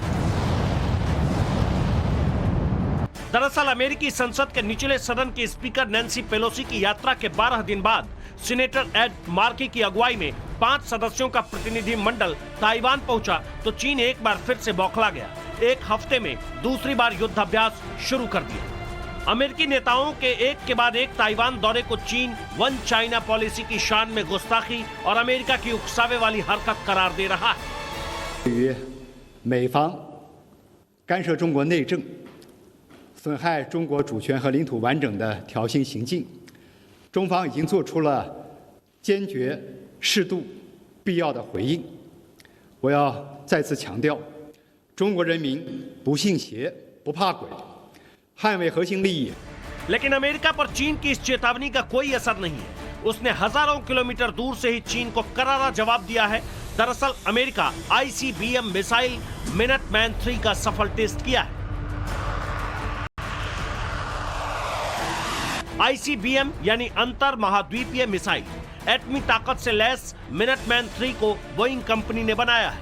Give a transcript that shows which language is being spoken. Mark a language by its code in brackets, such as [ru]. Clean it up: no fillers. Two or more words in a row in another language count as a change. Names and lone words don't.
[hi] दरअसल अमेरिकी संसद के निचले सदन की स्पीकर नैन्सी पेलोसी की यात्रा के 12 दिन बाद सीनेटर एड मार्की की अगुवाई में 5 सदस्यों का प्रतिनिधि मंडल ताइवान पहुंचा तो चीन एक बार फिर से बौखला गया। एक हफ्ते में दूसरी बार युद्धाभ्यास शुरू कर दिया। अमेरिकी नेताओं के एक के बाद एक ताइवान दौरे को चीन [en] One China policy [hi] की शान में गुस्ताखी और अमेरिका की उकसावे वाली हरकत करार दे रहा है। [zh] 对于美方干涉中国内政、损害中国主权和领土完整的挑衅行径，中方已经做出了坚决、适度、必要的回应。我要再次强调，中国人民不信邪、不怕鬼。捍衛核心利益। [hi] लेकिन अमेरिका पर चीन की इस चेतावनी का कोई असर नहीं है। उसने हजारों किलोमीटर दूर से ही चीन को करारा जवाब दिया है। दरअसल अमेरिका ICBM मिसाइल मिनटमैन 3 का सफल टेस्ट किया है। ICBM यानी अंतर महाद्वीपीय मिसाइल एटमी ताकत से लैस मिनटमैन 3 को बोइंग कंपनी ने बनाया है।